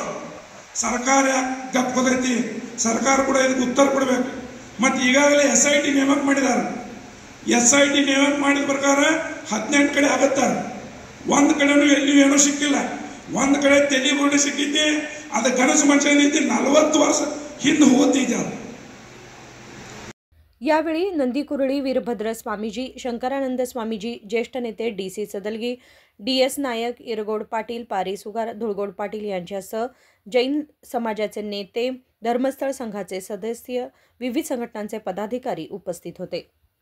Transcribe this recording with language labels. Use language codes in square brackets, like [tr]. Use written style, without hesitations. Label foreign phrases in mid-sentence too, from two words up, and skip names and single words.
[kn] ಸರ್ಕಾರ ಯಾಕೆ ಗಪ್ಪದೈತಿ? ಸರ್ಕಾರ ಕೂಡ ಇದಕ್ಕೆ ಉತ್ತರ ಕೊಡಬೇಕು। ಮತ್ತು ಈಗಾಗಲೇ SIT ನೇಮಕ ಮಾಡಿದ್ದಾರೆ, SIT ನೇಮಕ ಮಾಡಿದ ಪ್ರಕಾರ 18 ಕಡೆ ಆಗುತ್ತಾರೆ. ಒಂದು ಕಡೆನೂ ಎಲ್ಲಿಯೂ ಏನೂ ಸಿಕ್ಕಿಲ್ಲ. ಒಂದು ಕಡೆ ತೆಲಿಗುಂಡಿ ಸಿಕ್ಕಿದ್ದೆ, ಅದು ಗಣಸ ಮನುಷ್ಯ 40 ವರ್ಷ ಹಿಂದೆ ಹೋಗ್ತಿದ್ದೆ ಅದು. [mr] यावेळी नंदीकुरळी वीरभद्र स्वामीजी, शंकरानंद स्वामीजी, ज्येष्ठ नेते DC सदलगी, DS नायक, इरगोड पाटील, पारी सुगार, धुळगोड पाटील यांच्यासह जैन समाजाचे नेते, धर्मस्थळ संघाचे सदस्य, विविध संघटनांचे पदाधिकारी उपस्थित होते.